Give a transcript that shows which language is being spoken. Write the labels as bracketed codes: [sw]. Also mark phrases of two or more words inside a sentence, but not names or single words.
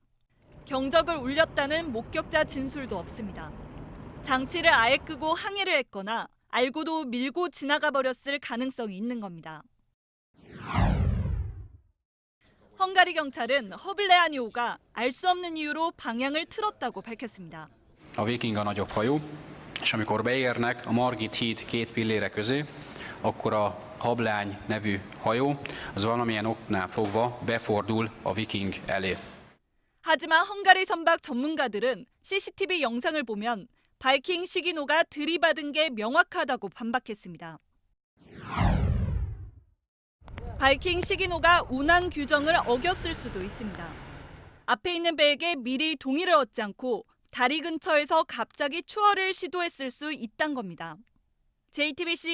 [ko] 경적을 울렸다는 목격자 진술도 없습니다. 장치를 아예 끄고 항해를 했거나 알고도 밀고 지나가 버렸을 가능성이 있는 겁니다. 헝가리 경찰은 허블레아니호가 알 수 없는 이유로 방향을 틀었다고 밝혔습니다. [hu] A Viking a nagyobb hajó, és amikor beérnek a Margit híd két pillére közé, akkor a Hablány nevű hajó, az valamilyen oknál fogva befordul a Viking elé. [ko] 하지만 헝가리 선박 전문가들은 CCTV 영상을 보면 바이킹 시기노가 들이받은 게 명확하다고 반박했습니다. 바이킹 시기노가 운항 규정을 어겼을 수도 있습니다. 앞에 있는 배에게 미리 동의를 얻지 않고 다리 근처에서 갑자기 추월을 시도했을 수 있다는 겁니다.